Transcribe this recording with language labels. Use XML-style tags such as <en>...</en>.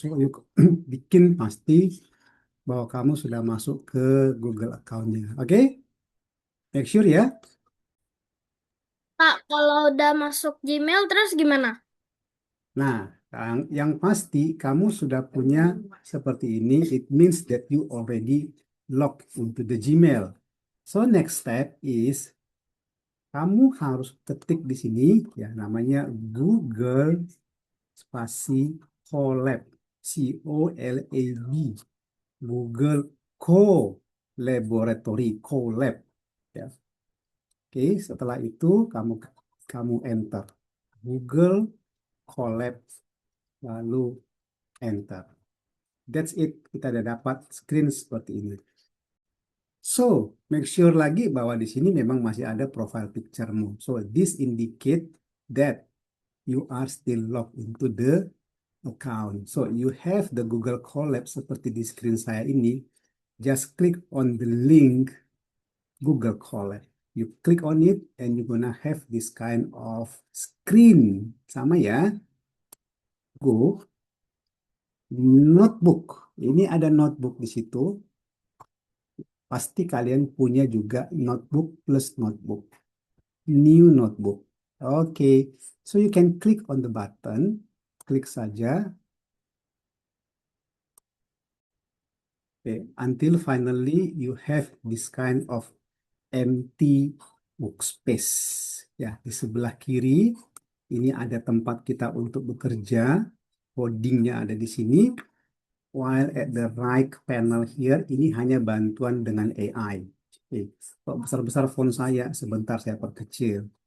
<en>So you</en> <id>bikin pasti bahwa kamu sudah masuk ke Google account-nya.</id> <en>Oke, make sure ya.</en> <id>Kak, kalau udah masuk Gmail terus gimana? Nah, yang pasti kamu sudah punya seperti ini.</id> <en>It means that you already logged into the Gmail. So next step is</en> <id>kamu harus ketik di sini ya namanya Google spasi Colab, C-O-L-A-B, Google Co-Laboratory, Colab. Ya. Oke, setelah itu kamu kamu enter Google Colab lalu enter.</id> <en>That's it.</en> <id>Kita udah dapat screen seperti ini. So,</id> <en>make sure</en> <id>lagi bahwa di sini memang masih ada profile picture-mu.</id> <en>So, this indicate that you are still logged into the account. So, you have the Google Colab</en> <id>seperti di screen saya ini.</id> <en>Just click on the link Google Colab. You click on it and you're gonna have this kind of screen.</en> <id>Sama ya.</id> <en>Go notebook.</en> <id>Ini ada notebook di situ. Pasti kalian punya juga notebook plus notebook. New notebook.</id> <en>Oke, so you can click on the button.</en> <id>Klik saja.</id> <en>Okay, until finally you have this kind of empty workspace.</en> <id>Ya, di sebelah kiri ini ada tempat kita untuk bekerja. Codingnya ada di sini.</id> <en>While at the right panel here,</en> <id>ini hanya bantuan dengan AI. Oke, kalau besar-besar font saya, sebentar saya perkecil.</id>